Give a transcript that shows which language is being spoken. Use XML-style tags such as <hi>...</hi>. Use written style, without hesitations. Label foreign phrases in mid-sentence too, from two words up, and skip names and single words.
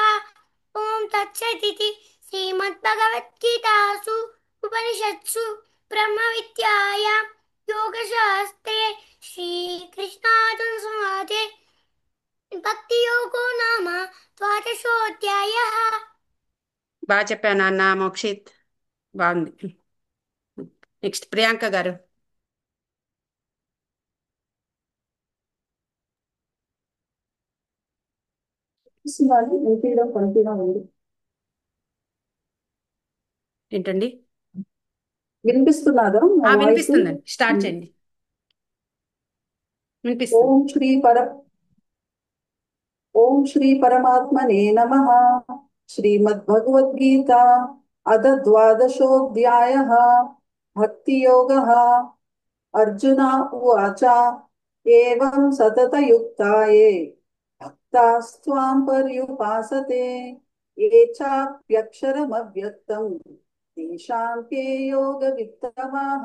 <sa>ॐ तत्सदिति श्रीमद्भगवद्गीतासु उपनिषत्सु ब्रह्मविद्यायां योगशास्त्रे श्रीकृष्णार्जुनसंवादे भक्तियोगो नाम द्वादशोऽध्यायः.</sa> <te>బాగా చెప్పాను అన్న మోక్షిత్, బాగుంది. నెక్స్ట్ ప్రియాంక గారు. ఏంటండి వినిపిస్తున్నదా నా వాయిస్? వినిపిస్తుందండి, స్టార్ట్ చేయండి. వినిపిస్తుంది.</te> <sa>ఓం శ్రీ పర श्री परमात्मने नमः। श्रीमद्भगवद्गीता अथ द्वादशोऽध्यायः भक्तियोगः। अर्जुन उवाच एवं सततयुक्ता ये भक्तास्त्वां पर्युपासते ये चाप्यक्षरमव्यक्तं तेषां के योगवित्तमाः।</sa>